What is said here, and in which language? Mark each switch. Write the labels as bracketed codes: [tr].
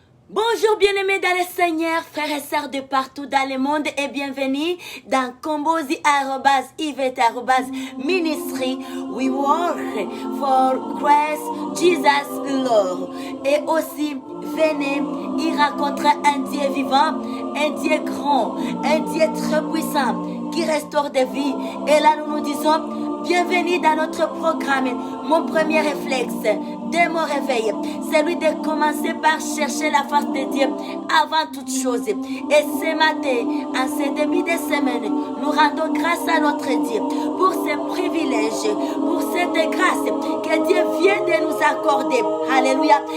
[fr] Bonjour bien-aimés dans le Seigneur, frères et sœurs de partout dans le monde et bienvenue dans Combosi @Yvette @Ministry. [en] We work for Christ Jesus Lord. [fr] Et aussi, venez y rencontrer un Dieu vivant, un Dieu grand, un Dieu très puissant qui restaure des vies. Et là, nous nous disons, bienvenue dans notre programme. Mon premier réflexe dès mon réveil, c'est lui de commencer par chercher la face de Dieu avant toute chose. Et ce matin, en ce début de semaine, nous rendons grâce à notre Dieu pour ce privilège, pour cette grâce que Dieu vient de nous accorder. Alléluia.